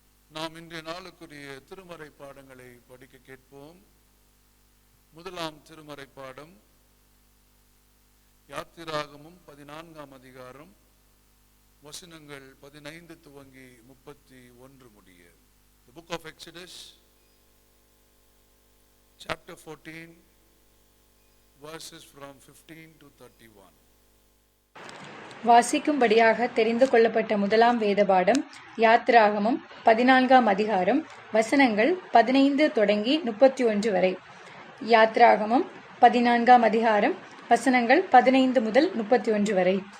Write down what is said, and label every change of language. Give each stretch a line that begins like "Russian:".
Tamil: நாம் இன்றைய நாளுக்குரிய திருமறை பாடங்களை படிக்க கேட்போம். முதலாம் திருமறை பாடம் யாத்திராகமம் 14ஆம் அதிகாரம் வசனங்கள் 15 துவங்கி 31 முடிய.
English: The book of Exodus, chapter 14, verses from 15 to 31.
Tamil: வாசிக்கும்படியாக தெரிந்து கொள்ளப்பட்ட முதலாம் வேத பாடம் யாத்திராகமம் 14ஆம் அதிகாரம் வசனங்கள் 15 தொடங்கி 31 வரை. யாத்திராகமம் 14ஆம் அதிகாரம் வசனங்கள் 15 முதல் 31 வரை.